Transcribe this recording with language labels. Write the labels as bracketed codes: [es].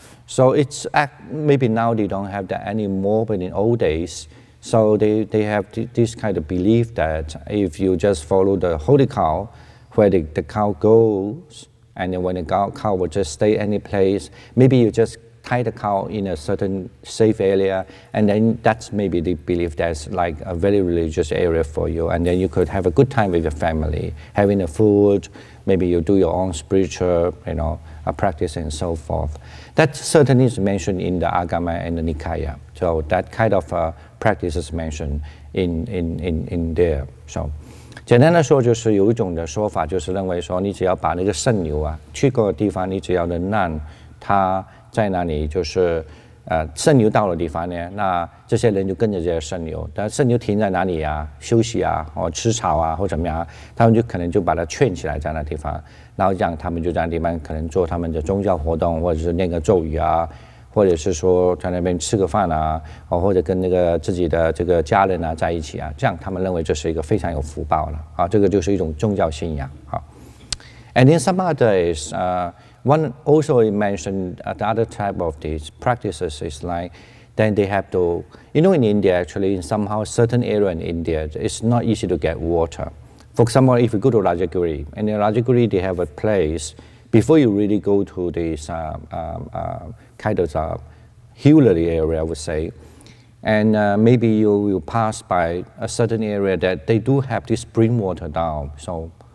[en] So it's maybe now they don't have that anymore, but in old days, so they have this kind of belief that if you just follow the holy cow, where the cow goes, and then when the cow will just stay any place, maybe you just tie the cow in a certain safe area, and then that's maybe the belief that's like a very religious area for you, and then you could have a good time with your family, having the food, maybe you do your own spiritual, practice and so forth. That certainly is mentioned in the Agama and the Nikaya. So that kind of practice is mentioned in there. [zh] So 简单的说，就是有一种的说法，就是认为说，你只要把那个圣牛啊，去过的地方，你只要能让它在那里就是圣牛到了地方呢，那这些人就跟着这些圣牛，但圣牛停在哪里啊，休息啊，或吃草啊，或怎么样，他们就可能就把它圈起来在那地方，然后让他们就在那地方可能做他们的宗教活动，或者是念个咒语啊，或者是说在那边吃个饭啊，或者跟那个自己的这个家人啊在一起啊，这样他们认为这是一个非常有福报了啊，这个就是一种宗教信仰啊。 [en] And in some others, one also mentioned the other type of these practices is like, then they have to, in India actually, in somehow certain area in India, it's not easy to get water. For example, if you go to Rajagiri, and in Rajagiri they have a place, before you really go to this kind of hilly area, I would say, and maybe you will pass by a certain area that they do have this spring water down. So